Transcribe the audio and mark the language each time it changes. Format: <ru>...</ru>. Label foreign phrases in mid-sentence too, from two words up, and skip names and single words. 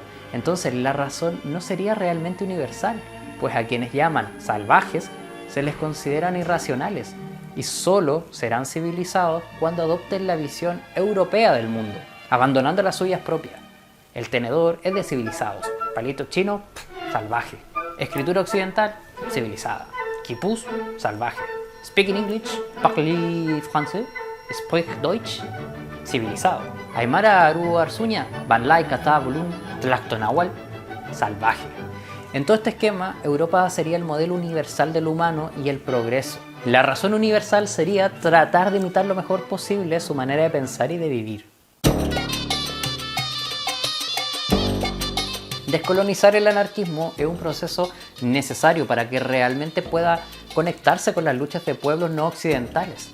<es>Entonces la razón no sería realmente universal, pues a quienes llaman salvajes se les consideran irracionales y solo serán civilizados cuando adopten la visión europea del mundo, abandonando las suyas propias. El tenedor es de civilizados, palito chino, salvaje. Escritura occidental, civilizada. Quipus, salvaje.</es> <en>Speaking English,</en> <fr>parler français,</fr> <de>sprich Deutsch, civilizado.</de> <ay>Aymara Aru Arzuña, Banlai Kata Bulun, Tlactonahual,</ay> <es>salvaje. En todo este esquema, Europa sería el modelo universal del humano y el progreso. La razón universal sería tratar de imitar lo mejor posible su manera de pensar y de vivir. Descolonizar el anarquismo es un proceso necesario para que realmente pueda conectarse con las luchas de pueblos no occidentales.</es>